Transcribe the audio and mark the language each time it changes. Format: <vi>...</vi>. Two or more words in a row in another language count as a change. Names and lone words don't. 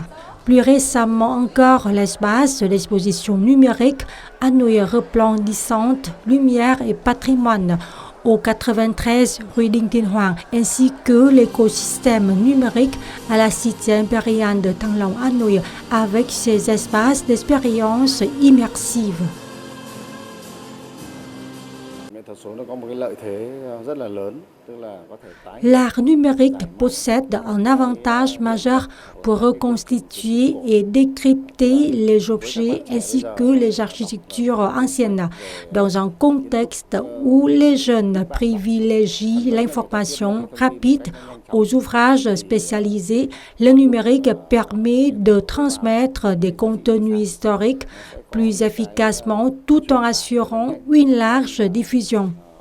<fr>Plus récemment encore, l'espace d'exposition numérique Hanoï resplendissante, lumière et patrimoine au 93 rue Đinh Tiên Hoàng, ainsi que l'écosystème numérique à la cité impériale de Thăng Long Hanoï avec ses espaces d'expérience immersive.</fr> <vi>Nghệ thuật số nó có một cái lợi thế rất là lớn</vi> <fr>L'art numérique possède un avantage majeur pour reconstituer et décrypter les objets ainsi que les architectures anciennes. Dans un contexte où les jeunes privilégient l'information rapide aux ouvrages spécialisés, le numérique permet de transmettre des contenus historiques plus efficacement tout en assurant une large diffusion.</fr>